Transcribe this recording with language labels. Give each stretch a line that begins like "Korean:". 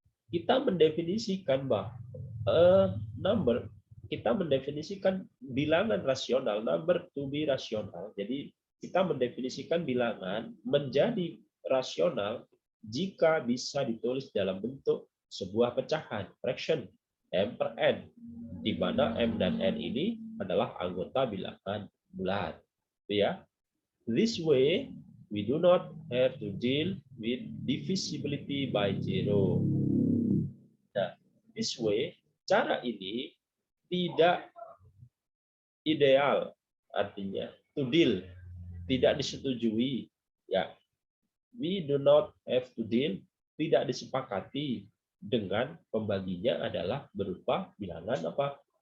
Indonesian: kita mendefinisikan bahwa number, kita mendefinisikan bilangan rasional,
English: number to be rasional.
Indonesian: Jadi kita mendefinisikan bilangan menjadi rasional jika bisa ditulis dalam bentuk sebuah pecahan, fraction, m per n, di mana m dan n ini adalah anggota bilangan bulat.
English: Ya, this way we do not have to deal with divisibility by zero.
Indonesian: Nah,
English: this way,
Indonesian: cara ini tidak ideal, artinya
English: to deal,
Indonesian: tidak disetujui. Ya,
English: we do not have to deal,
Indonesian: tidak disepakati dengan pembaginya adalah berupa bilangan apa?